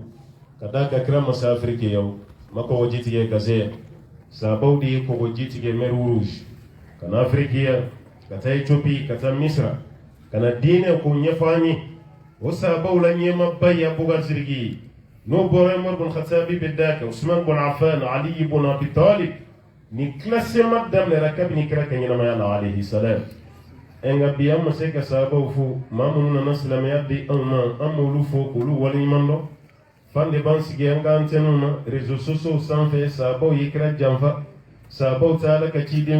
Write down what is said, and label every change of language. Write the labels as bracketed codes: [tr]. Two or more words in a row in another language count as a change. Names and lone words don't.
[bm] ka da ka kira masa afirikɛnw ma kɔgɔ ji tigɛ ka se yan sahabaw de ye kɔgɔ ji tigɛ [fr] mer rouge [bm] ka na afirikiya ka taa Ethiopie ka taa misra ka na diinɛ ko ɲɛfɔ an ye o sahabaw la ɲɛmaba ye abubakar sidiki n'o bɔra umar bin khatabi bɛ da kɛ usman bin affan ali ibn abi talib ni classement daminɛra kabini kira ka ɲɛnamaya la [ar] عليه السلام [bm] nka bi an ma se ka sahabaw fo maa minnu nana silamɛya di anw ma an m'olu fo k'olu waleɲuman dɔn fan de b'an sigi an ka antenne na [fr] réseaux sociaux [bm] sanfɛ sahabaw ye kira janfa sahabaw ta ala ka ciden